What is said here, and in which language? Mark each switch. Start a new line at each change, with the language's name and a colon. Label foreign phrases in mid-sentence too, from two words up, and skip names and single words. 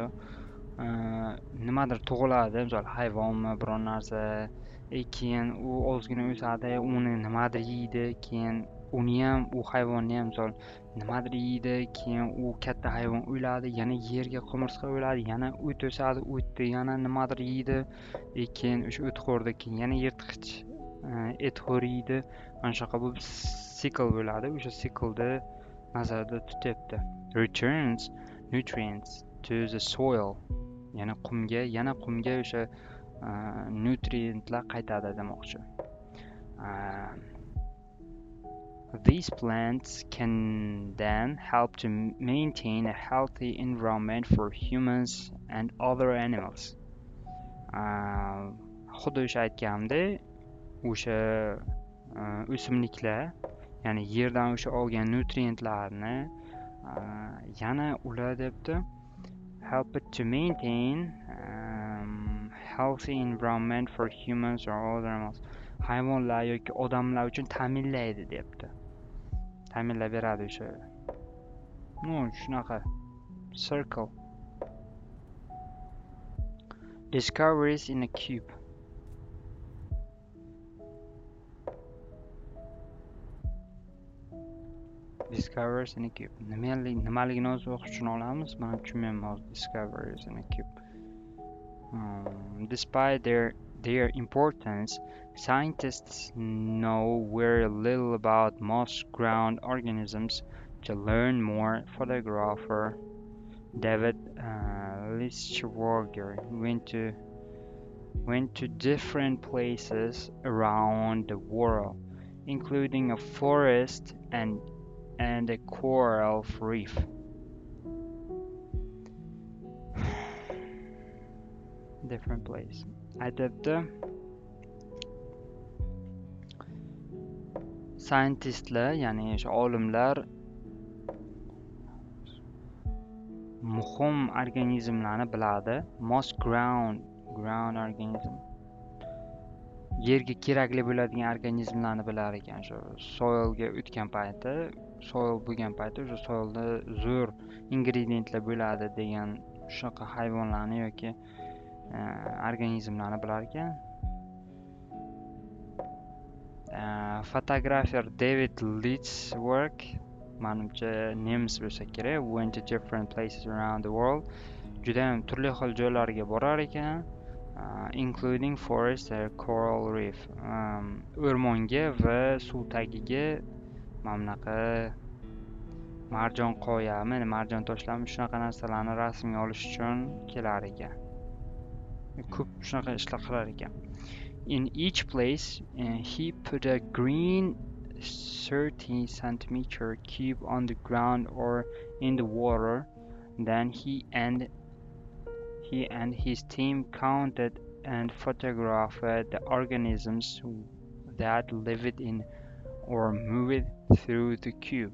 Uzbek: Nimadir tug'iladi, misol hayvonmi, biron narsa, keyin u ozgina o'sadi, uni nimadir yeydi, keyin uni ham, u hayvonni ham misol nimadir yeydi, keyin u katta hayvon o'ladi, yana yerga qumursqa o'ladi, yana o't o'sadi, o'tni yana nimadir yeydi, keyin o'sha o'txo'rda keyin yana yirtqich etxo'r yeydi. Mana shunaqa bu sikl bo'ladi. O'sha siklni nazarda tutyapti.
English: Returns nutrients to the soil.
Uzbek: Yana qumga o'sha nutrientlar qaytadi demoqchi.
English: These plants can then help to maintain a healthy environment for humans and other animals.
Uzbek: Xuddi o'sha aytganimdek, o'sha o'simliklar, ya'ni yerdan o'sha olgan nutrientlarni yana ular debdi
English: help it to maintain healthy environment for humans or other animals.
Uzbek: Hayvonlar yoki odamlar uchun ta'minlaydi debdi. Ta'minlab beradi o'sha. Shunaqa circle.
English: Discoveries in a cube. Discoveries in a cube.
Uzbek: Nimaligini o'zi o'qib tushuna olamiz. Men tushunmayman hozir
English: discoveries in a cube. Despite their importance, scientists know very little about most ground organisms. To learn more, photographer David Lischwager went to different places around the world, including a forest and a coral reef. Different place.
Uzbek: Aytibdi, scientistlar, ya'ni o'sha olimlar muhim organizmlarni biladi.
English: Most ground organism.
Uzbek: Yerga kerakli bo'ladigan organizmlarni bilar ekan. Shu soilga o'tgan payti, soil bo'lgan payti o'sha soilda zo'r ingrediyentlar bo'ladi degan shunaqa hayvonlarni yoki organizmlarni bilar ekan. Fotografer David Lischwager, manimcha nemis bo'lsa kerak,
English: went to different places around the world.
Uzbek: Juda ham turli xil joylarga borar ekan,
English: including forest and coral reef.
Uzbek: O'rmonga va suv tagiga mamnaqa marjon qoyami, marjon toshlami shunaqa narsalarni rasmga olish uchun kelar ekan. Ko'p shunaqa ishlar qilar ekan.
English: In each place, he put a green 30 centimeter cube on the ground or in the water. Then he and his team counted and photographed the organisms that lived in or moved through the cube.